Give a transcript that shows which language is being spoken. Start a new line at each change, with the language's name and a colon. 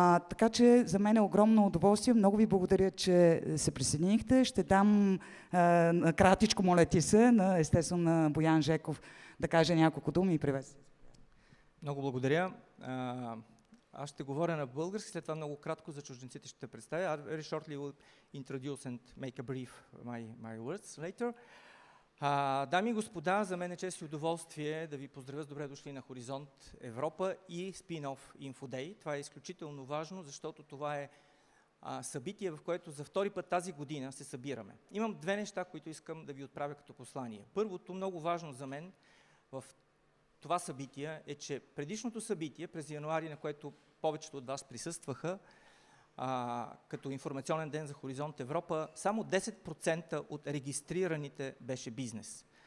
Bulgarian: Така че за мен е огромно удоволствие. Много ви благодаря, че се присъединихте. Ще дам кратичко, моля ти се, естествено на Боян Жеков да каже няколко думи и приветствия. Много благодаря. Аз ще говоря на български, след това много кратко за чужденците ще те представя.
English: I very shortly will introduce and make a brief my words later.
Bulgarian: Дами и господа, за мен е чест и удоволствие да ви поздравя с добре дошли на Хоризонт Европа и SPINOFF InfoDay. Това е изключително важно, защото това е събитие, в което за втори път тази година се събираме. Имам две неща, които искам да ви отправя като послание. Първото, много важно за мен в това събитие е, че предишното събитие през януари, на което повечето от вас присъстваха, като информационен ден за Хоризонт Европа, само 10% от регистрираните беше бизнес.